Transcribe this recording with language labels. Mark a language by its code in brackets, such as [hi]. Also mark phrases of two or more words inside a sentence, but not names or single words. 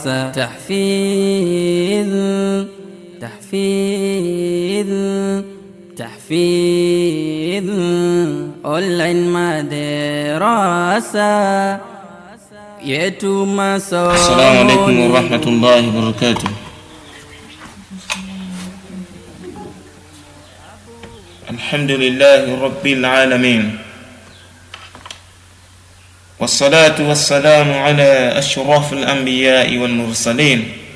[ar] تحفيظ تحفيظ تحفيظ أونلاين [sw] madrasa yetu masomo. [ar] السلام عليكم ورحمة الله وبركاته. الحمد لله رب العالمين. والصلاة والسلام على أشرف الأنبياء والمرسلين.